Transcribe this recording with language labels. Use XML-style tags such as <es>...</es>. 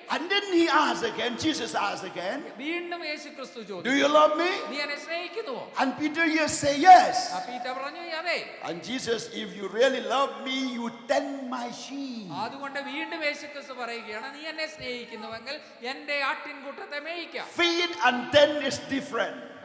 <en>And then he asked again, Jesus asked again,</en> <ml>വീണ്ടും യേശുക്രിസ്തു</ml> <en>do</en> <ml>ചോദിച്ചു,</ml> <en>you love me?</en> <ml>നീ എന്നെ സ്നേഹിക്കുന്നുവോ?</ml> <en>And Peter yes say yes.</en> <ml>Peter പറഞ്ഞു, അതെ.</ml> <en>And Jesus, if you really love me, you tend my sheep.</en> <ml>അതുകൊണ്ട് വീണ്ടും യേശുക്രിസ്തു പറയുകയാണ്, നീ എന്നെ സ്നേഹിക്കുന്നുവെങ്കിൽ എന്റെ ആട്ടിൻകൂട്ടത്തെ മേയിക്കാം.</ml> <en>Feed and tend is different.</en>